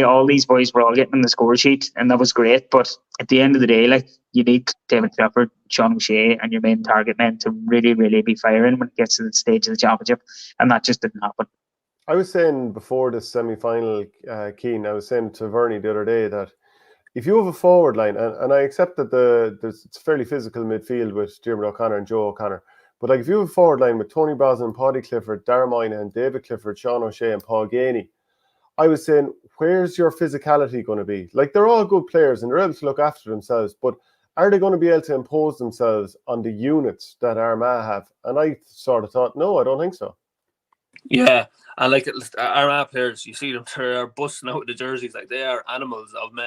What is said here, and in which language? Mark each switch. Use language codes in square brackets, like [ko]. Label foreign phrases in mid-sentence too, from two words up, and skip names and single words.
[en] All these boys were all getting on the score sheet, and that was great. But at the end of the day, you need David Clifford, Sean O'Shea, and your main target men to really, really be firing when it gets to the stage of the championship, and that just didn't happen. I was saying before the semi-final, Keane, I was saying to Vernie the other day that if you have a forward line, and I accept that it's a fairly physical midfield with Diarmuid O'Connor and Joe O'Connor, but like if you have a forward line with Tony Brosnan, Paddy Clifford, Darragh Moynihan, David Clifford, Sean O'Shea and Paul Ganey, I was saying, where's your physicality going to be? Like, they're all good players and they're able to look after themselves, but are they going to be able to impose themselves on the units that Armagh have? And I sort of thought, no, I don't think so. Yeah, and like Armagh players, you see them, they're busting out the jerseys like they are animals of men.